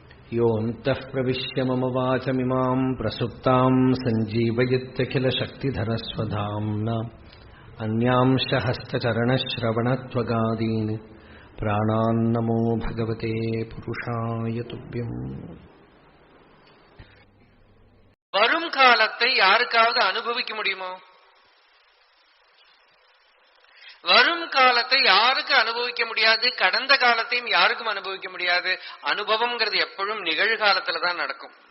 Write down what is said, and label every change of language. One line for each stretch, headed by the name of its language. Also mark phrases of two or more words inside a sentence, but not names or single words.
Sanskrit: योऽन्तः प्रविश्य मम वाचमिमां प्रसुप्तां सञ्जीवयत्यखिलशक्तिधरस्वधाम्ना अन्यांश हस्तचरणश्रवणत्वगादीन् प्राणान्नमो भगवते पुरुषाय तुभ्यम्.
Tamil: வரும் காலத்தை யாருக்காவது அனுபவிக்க முடியுமோ? வரும் காலத்தை யாருக்கு அனுபவிக்க முடியாது? கடந்த காலத்தையும் யாருக்கும் அனுபவிக்க முடியாது. அனுபவம்ங்கிறது எப்பொழுதும் நிகழ்காலத்துல தான் நடக்கும்.